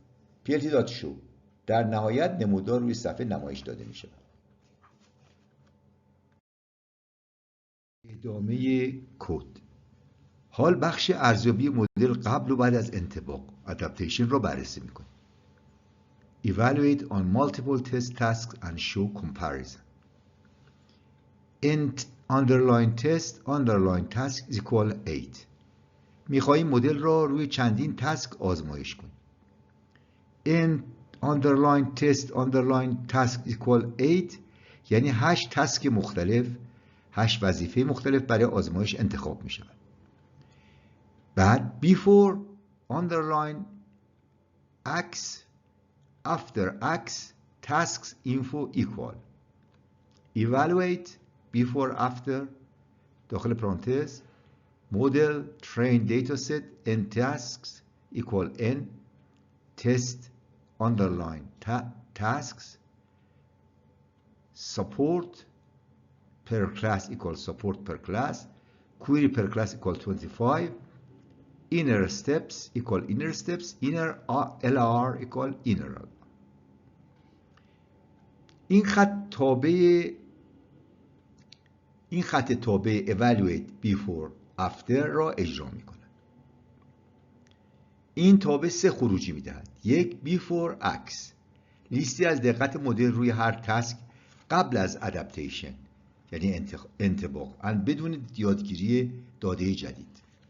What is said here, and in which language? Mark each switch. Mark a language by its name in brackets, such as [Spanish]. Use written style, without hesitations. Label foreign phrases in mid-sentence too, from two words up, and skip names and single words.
[Persian] PLT.show در نهایت نمودار روی صفحه نمایش داده می شود. ادامه کد. حال بخش ارزیابی مدل قبل و بعد از انطباق adaptation را بررسی میکنیم. [English] Evaluate on multiple test tasks and show comparison. underline test underline task is equal 8 [Persian] میخواییم مدل را روی چندین تسک آزمایش کنیم. [English] underline test underline task is equal 8 [Persian] یعنی 8 تسک مختلف 8 وظیفه مختلف برای آزمایش انتخاب می شود. [English] بعد before underline x after x tasks info equal evaluate before after [Persian] داخل پرانتز [English] model train dataset n tasks equal n test underline tasks support per class equal support per class query per class equal 25 inner steps equal inner steps inner LR equal inner. [Persian] این خط تابع [English] evaluate before after [Persian] را اجرا می کند. این تابع 3 خروجی می دهد. یک [English] before x [Persian] لیستی از دقت مدل روی هر تسک قبل از adaptation یعنی انطباق بدون یادگیری داده جدید.